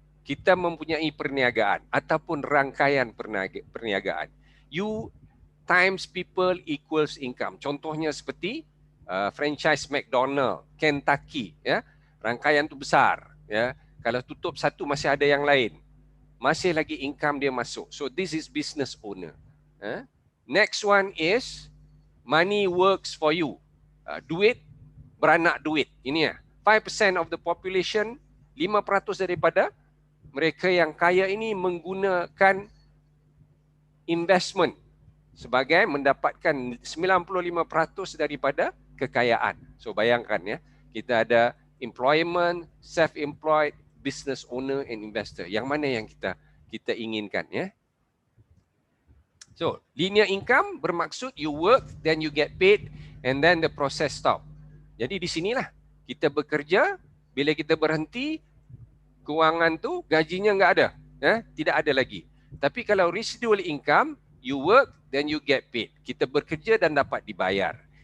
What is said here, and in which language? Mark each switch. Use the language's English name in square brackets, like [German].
[Malay] Kita mempunyai perniagaan ataupun rangkaian perniagaan. [English] You times people equals income. [Malay] Contohnya seperti franchise McDonald, Kentucky, ya. Rangkaian tu besar, ya. Kalau tutup satu masih ada yang lain. Masih lagi income dia masuk. [English] So this is business owner. Next one is money works for you. [Malay] Duit beranak duit. Ini ya. 5% of the population, 5% daripada mereka yang kaya ini menggunakan investment sebagai mendapatkan 95% daripada kekayaan. So bayangkan ya, kita ada employment, self-employed, business owner and investor. Yang mana yang kita inginkan ya? [English] So, linear income bermaksud you work, then you get paid, and then the process stop. [Malay] Jadi di sinilah kita bekerja, bila kita berhenti, kewangan tu gajinya enggak ada, tidak ada lagi. [English] Tapi kalau residual income, you work, then you get paid. [Malay] Kita bekerja dan dapat dibayar.